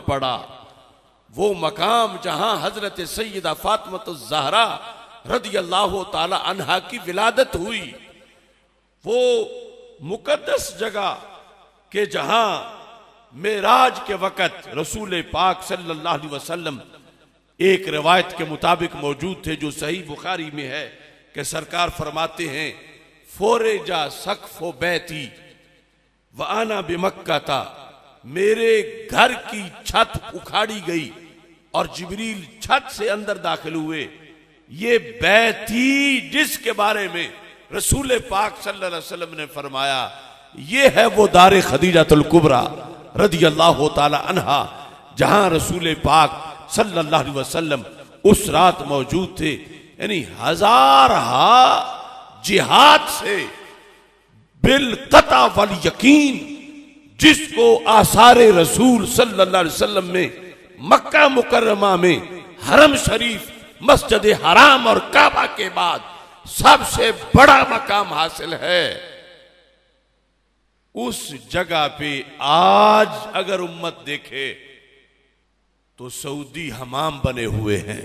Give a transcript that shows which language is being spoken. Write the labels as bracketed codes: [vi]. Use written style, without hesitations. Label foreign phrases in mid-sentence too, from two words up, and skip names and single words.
[hi] पढ़ा, वो मकाम जहां हजरत सैयदा फातिमातुज़ ज़हरा [ar] رضي الله تعالى عنها [hi] की विलादत हुई, वो मुकद्दस जगह के जहां मेराज के वक़्त रसूल पाक [ar] صلى الله عليه وسلم [hi] एक रिवायत के मुताबिक मौजूद थे जो सही बुखारी में है कि सरकार फरमाते हैं [ar] فرج سقف بيتي وأنا بمكة [hi] था, मेरे घर की छत उखाड़ी गई और जिब्रील छत से अंदर दाखिल हुए। ये बैती जिसके बारे में रसूल पाक [ar] صلى الله عليه وسلم [hi] ने फरमाया, ये है वो दारे खदीजातुल कुबरा [ar] رضي الله تعالى عنها, [hi] जहां रसूल पाक [ar] صلى الله عليه وسلم [hi] उस रात मौजूद थे। यानी हजार जिहाद से [ar] بالقطع واليقين, [hi] जिसको आसारे रसूल [ar] صلى الله عليه وسلم [hi] में मक्का मुकर्रमा में हरम शरीफ मस्जिद हराम और काबा के बाद सबसे बड़ा मकाम हासिल है, उस जगह पे आज अगर उम्मत देखे तो सऊदी हमाम बने हुए हैं।